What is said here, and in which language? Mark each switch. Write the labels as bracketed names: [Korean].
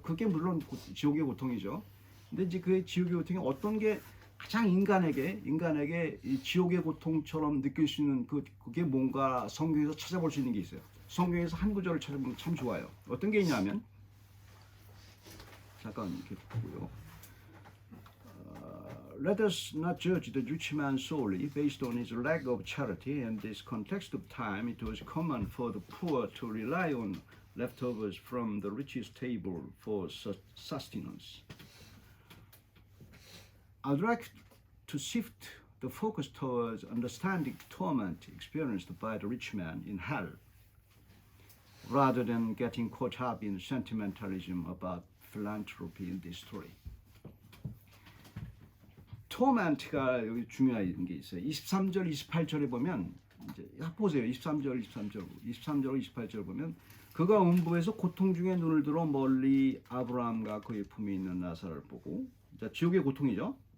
[Korean] 그게 물론 지옥의 고통이죠. 근데 이제 그 지옥의 고통이 어떤 게 가장 인간에게 이 지옥의 고통처럼 느낄 수 있는 그게 뭔가 성경에서 찾아볼 수 있는 게 있어요. 성경에서 한 구절을 찾아보면 참 좋아요. 어떤 게 있냐면 잠깐 이렇게 보고요. [English] Let us not judge the rich man solely based on his lack of charity. In this context of time, it was common for the poor to rely on leftovers from the rich's table for sustenance. I'd like to shift the focus towards understanding torment experienced by the rich man in hell, rather than getting caught up in sentimentalism about philanthropy in this story. [Korean] 토멘트가 여기 중요한 게 있어요. 23절, 28절에 보면 이제 보세요. 23절, 28절 보면 그가 음부에서 고통 중에 눈을 들어 멀리 아브라함과 그의 품에 있는 나사로를 보고 자, 지옥의 고통이죠.